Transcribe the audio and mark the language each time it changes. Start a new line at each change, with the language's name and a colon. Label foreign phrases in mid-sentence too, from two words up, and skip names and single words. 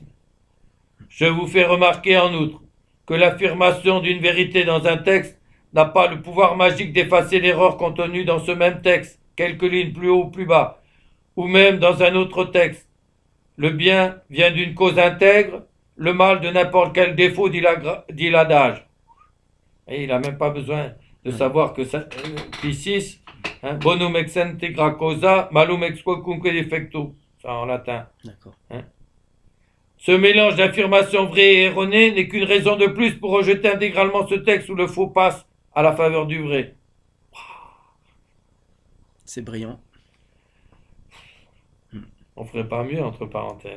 French: Je vous fais remarquer en outre que l'affirmation d'une vérité dans un texte n'a pas le pouvoir magique d'effacer l'erreur contenue dans ce même texte, quelques lignes plus haut ou plus bas, ou même dans un autre texte. Le bien vient d'une cause intègre, le mal de n'importe quel défaut, dit l'adage. Et il n'a même pas besoin de savoir que Pie VI,
Latin: bonum ex integra causa, malum ex quocunque defecto,
French: ça en latin. D'accord. Ce mélange d'affirmations vraies et erronées n'est qu'une raison de plus pour rejeter intégralement ce texte où le faux passe à la faveur du vrai. C'est brillant. On ferait pas mieux, entre parenthèses.